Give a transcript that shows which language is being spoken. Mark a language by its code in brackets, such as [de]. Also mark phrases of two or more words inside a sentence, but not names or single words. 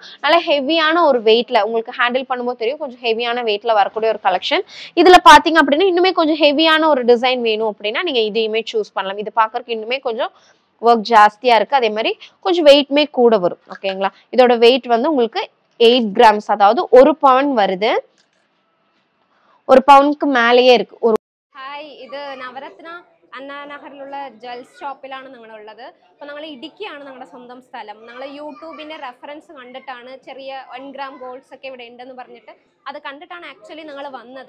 [ta] நல்ல ஹெவியான ஒரு வெயிட்ல உங்களுக்கு ஹேண்டில் பண்ணும்போது தெரியும், கொஞ்சம் ஹெவியான வெயிட்ல வரக்கூடிய ஒரு கலெக்ஷன். இதுல பாத்தீங்க அப்படின்னா இன்னுமே கொஞ்சம் ஹெவியான ஒரு டிசைன் வேணும் அப்படின்னா நீங்க இதையுமே சூஸ் பண்ணலாம். இது பாக்குறதுக்கு இன்னுமே கொஞ்சம் ஒர்க் ஜாஸ்தியா இருக்கு, அதே மாதிரி கொஞ்சம் வெயிட்மே கூட வரும். ஓகேங்களா, இதோட வெயிட் வந்து உங்களுக்கு 8 கிராம்ஸ், அதாவது 1 பவுன் வருது. 1 பவுனுக்கு மேலேயே இருக்கும். [ml] ഹായ്, ഇത് നവരത്ന അണ്ണാ നഗറിലുള്ള ജ്വൽസ് ഷോപ്പിലാണ് നിങ്ങളുള്ളത്. അപ്പോൾ ഞങ്ങൾ ഇടുക്കിയാണ് ഞങ്ങളുടെ സ്വന്തം സ്ഥലം. ഞങ്ങൾ യൂട്യൂബിൻ്റെ റെഫറൻസ് കണ്ടിട്ടാണ് ചെറിയ 1 ഗ്രാം ഗോൾഡ്സ് ഒക്കെ ഇവിടെ ഉണ്ടെന്ന് പറഞ്ഞിട്ട് അത് കണ്ടിട്ടാണ് ആക്ച്വലി ഞങ്ങൾ വന്നത്.